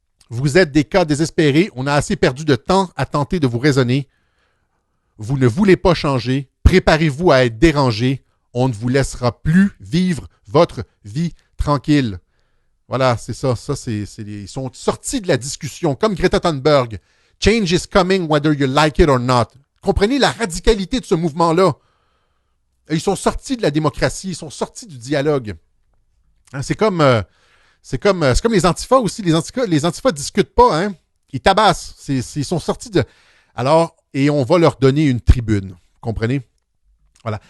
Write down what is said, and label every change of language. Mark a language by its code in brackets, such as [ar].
[fr] Vous êtes des cas désespérés, on a assez perdu de temps à tenter de vous raisonner. Vous ne voulez pas changer, préparez-vous à être dérangé, on ne vous laissera plus vivre votre vie tranquille. Voilà, c'est ça. Ils sont sortis de la discussion, comme Greta Thunberg. [en] Change is coming whether you like it or not. [fr] Comprenez la radicalité de ce mouvement-là. Ils sont sortis de la démocratie, ils sont sortis du dialogue. Hein, c'est comme c'est comme les antifas aussi. Les antifas discutent pas, hein. Ils tabassent. Ils sont sortis de... Alors, et on va leur donner une tribune. Vous comprenez? Voilà.